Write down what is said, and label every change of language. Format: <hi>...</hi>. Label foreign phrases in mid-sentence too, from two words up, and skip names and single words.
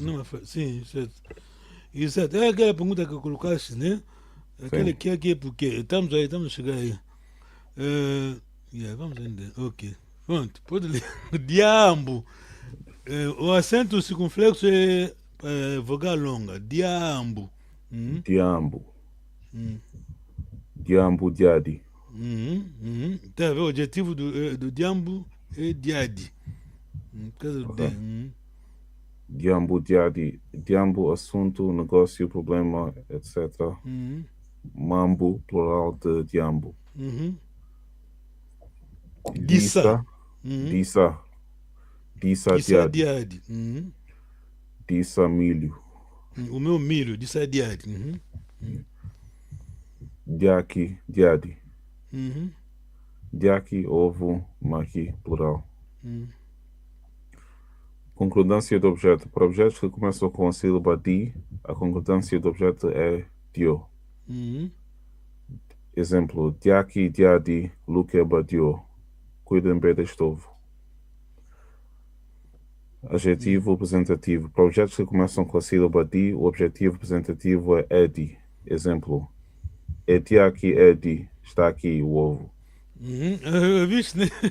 <pt>Sim, certo. Exato. É aquela pergunta que colocaste, né? Aquela que é porque estamos a chegar aí. Vamos ainda. Ok. Pronto, pode ler. Diambo. O acento circunflexo é vogal longa. Diambo.</pt> <kg>Diambo. Diambo, diadi.</kg> <pt>Tá vendo? O adjetivo do diambo é diadi. Por causa do D.</pt> <kg>Diambo, diadi.</kg> <pt>Diambo, assunto, negócio, problema, etc. Mambo, plural de diambo. Dissa.</pt> <kg>Dissa. Dissa, diadi.</kg> <pt>Dissa, milho. O meu milho,</pt> <kg>dissa diadi. Diaki, diadi. Diaki,</kg> <pt>ovo, maqui, plural. Concordância do objeto. Para objetos que começam com a sílaba di, a concordância do objeto é dio. Exemplo,</pt> <kg>diaki, diadi, lukeba, dio.</kg> <pt>Cuidem bem deste ovo. Adjetivo representativo. Para objetos que começam com a sílaba di, o objetivo representativo é edi.</pt> <kg>Exemplo, etiaki, edi.</kg> <pt>Está aqui o ovo. Viste, né?</pt>